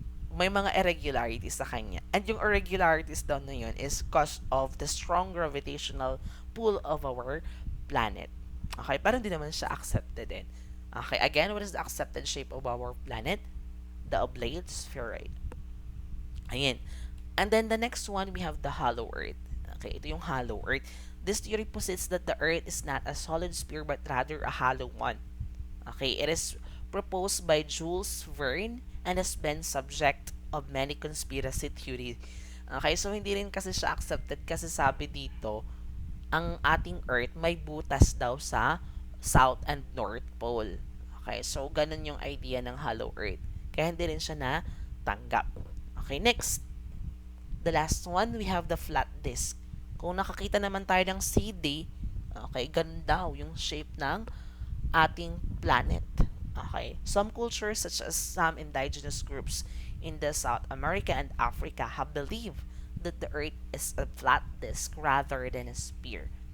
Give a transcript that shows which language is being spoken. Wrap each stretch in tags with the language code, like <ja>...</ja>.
<tl>May mga irregularities sa kanya.</tl> <en>And yung irregularities</en> <tl>daw na yun</tl> <en>is cause of the strong gravitational pull of our planet. Okay,</en> <tl>parang hindi naman siya accepted din.</tl> <en>Okay, again, what is the accepted shape of our planet? The oblate spheroid.</en> <tl>Ayan.</tl> <en>And then the next one, we have the hollow earth. Okay,</en> <tl>ito yung</tl> <en>hollow earth. This theory posits that the earth is not a solid sphere but rather a hollow one. Okay, it is proposed by Jules Verne and has been subject of many conspiracy theories.</en> <tl>Okay, so hindi rin kasi siya accepted kasi sabi dito, ang ating Earth may butas daw sa South and North Pole. Okay, so ganun yung idea ng hollow Earth. Kaya hindi rin siya natanggap.</tl> <en>Okay, next. The last one, we have the flat disk.</en> <tl>Kung nakakita naman tayo ng CD, okay, ganun daw yung shape ng ating planet.</tl> <en>Okay, some cultures such as some indigenous groups in the South America and Africa have believed that the Earth is a flat disk rather than a sphere.</en>